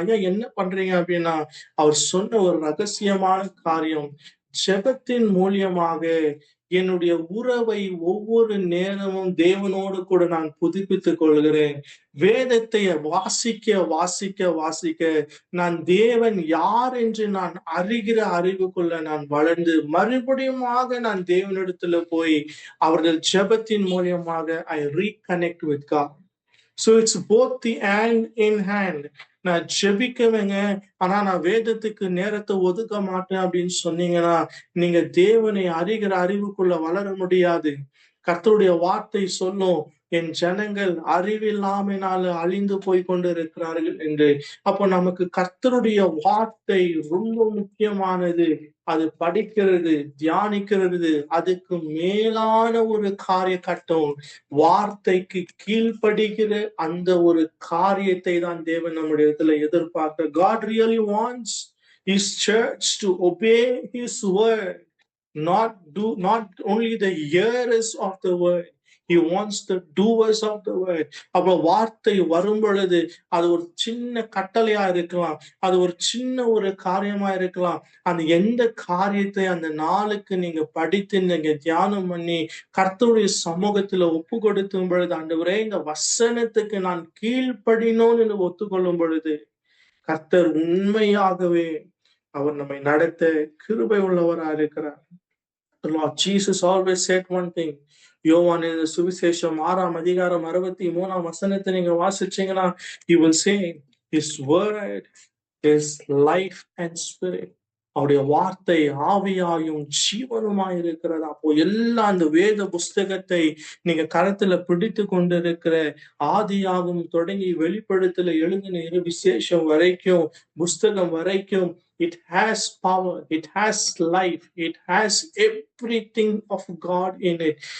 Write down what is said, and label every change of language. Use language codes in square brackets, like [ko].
[ta] ஐயா என்ன பண்றீங்க அப்படின்னா, அவர் சொன்ன ஒரு ரகசியமான காரியம், ஜெபத்தின் மூலியமாக என்னுடைய உறவை ஒவ்வொரு நேரமும் தேவனோடு கூட நான் புதுப்பித்துக் கொள்கிறேன். வேதத்தை வாசிக்க வாசிக்க வாசிக்க நான் தேவன் யார் என்று நான் அறிகிற அறிவுக்குள்ள நான் வளர்ந்து மறுபடியுமாக நான் தேவனிடத்துல போய் அவர்கள் ஜெபத்தின் மூலியமாக [en] I reconnect with God. So it's both the hand in hand. [ta] நான் ஜெபிக்கவேங்க, ஆனா நான் வேதத்துக்கு நேரத்தை ஒதுக்க மாட்டேன் அப்படின்னு சொன்னீங்கன்னா நீங்க தேவனை அறிகிற அறிவுக்குள்ள வளர முடியாது. கர்த்தருடைய வார்த்தை சொல்லும், என் ஜனங்கள் அறிவில்லாமையினால அழிந்து போய் கொண்டு இருக்கிறார்கள் என்று. அப்போ நமக்கு கர்த்தருடைய வார்த்தை ரொம்ப முக்கியமானது. அது படிக்கிறது, தியானிக்கிறது, அதுக்கு மேலான ஒரு காரிய கட்டம் வார்த்தைக்கு கீழ்ப்படுகிற அந்த ஒரு காரியத்தை தான் தேவன் நம்முடைய இடத்துல எதிர்பார்க்க. [en] God really wants his church to obey his word, not only the hearers of the word. He wants the doers of the word. [ta] அப்ப வார்த்தை வரும் பொழுது அது ஒரு சின்ன கட்டளையா இருக்கலாம், அது ஒரு சின்ன ஒரு காரியமா இருக்கலாம். அந்த எந்த காரியத்தை அந்த நாளுக்கு நீங்க படித்து நீங்க தியானம் பண்ணி கர்த்தருடைய சமூகத்துல ஒப்பு கொடுக்கும் பொழுது, ஆண்டவரே இந்த வசனத்துக்கு நான் கீழ்ப்படினோன்னு ஒத்துக்கொள்ளும் பொழுது கர்த்தர் உண்மையாகவே அவர் நம்மை நடத்த கிருபை உள்ளவரா இருக்கிறார். [en] Lord Jesus always said one thing. [ta] யோவானின் சுவிசேஷம் 6:63 நீங்க வாசிச்சீங்கன்னா, [en] he will say his word is life and spirit. [ta] அவருடைய வார்த்தை ஆவியாயும் ஜீவனுமாய் இருக்கிறது. அப்போ எல்லா அந்த வேத புஸ்தகத்தை நீங்க கரத்துல பிடித்து கொண்டிருக்கிற ஆதியாகும் தொடங்கி வெளிப்படுத்தல எழுதின விசேஷம் வரைக்கும், புஸ்தகம் வரைக்கும், [en] it has power, it has life, it has everything of God in it.